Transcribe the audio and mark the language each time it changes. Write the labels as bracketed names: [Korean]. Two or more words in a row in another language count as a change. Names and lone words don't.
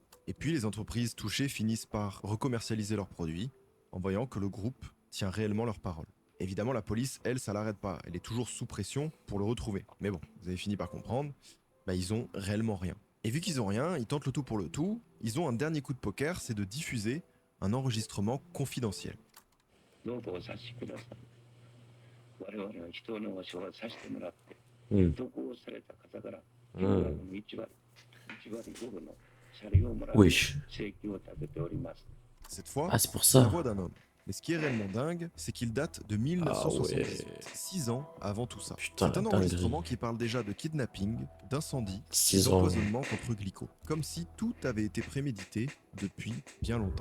[French] Et puis les entreprises touchées finissent par recommercialiser leurs produits, en voyant que le groupe tient réellement leurs paroles. Évidemment, la police, elle, ça l'arrête pas. Elle est toujours sous pression pour le retrouver. Mais bon, vous avez fini par comprendre, ils ont réellement rien. Et vu qu'ils ont rien, ils tentent le tout pour le tout. Ils ont un dernier coup de poker, c'est de diffuser un enregistrement confidentiel. [Japanese] ノートを察しください。我々は人の場所をさせてもらって、うん。投稿された方から、うん金額の1割5分の謝礼をもらう [French] Wesh. [Japanese] 請求を立てております。 [French] Cette fois, Ah, c'est pour c'est la ça. voix d'un homme. Mais ce qui est réellement dingue, c'est qu'il date de 1978, 6 ans avant tout ça. Putain, C'est un la dinguerie. enregistrement qui parle déjà de kidnapping, d'incendie, 6 ans. d'empoisonnement contre Glico. Comme si tout avait été prémédité depuis bien longtemps.